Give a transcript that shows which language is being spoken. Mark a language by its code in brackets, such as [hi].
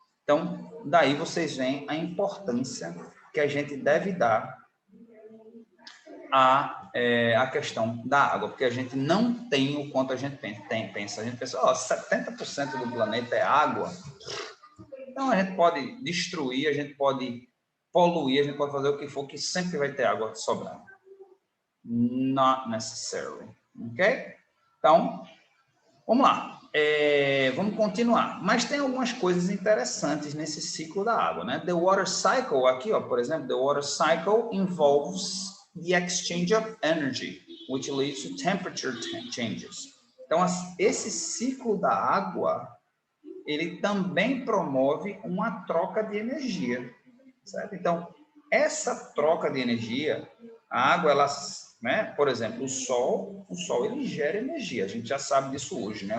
[pt] Então, daí vocês veem a importância que a gente deve dar a questão da água, porque a gente não tem o quanto a gente pensa. A gente pensa, 70% do planeta é água, então a gente pode destruir, a gente pode poluir, a gente pode fazer o que for, que sempre vai ter água sobrando. [en] Not necessarily, [pt] ok? Então, vamos lá. Vamos continuar. Mas tem algumas coisas interessantes nesse ciclo da água, né? [en] The water cycle, [pt] aqui, ó, por exemplo, [en] the water cycle involves the exchange of energy, which leads to temperature changes. [pt] Então, esse ciclo da água, ele também promove uma troca de energia, certo? Então, essa troca de energia, a água, ela, né, por exemplo, o sol ele gera energia, a gente já sabe disso hoje, né?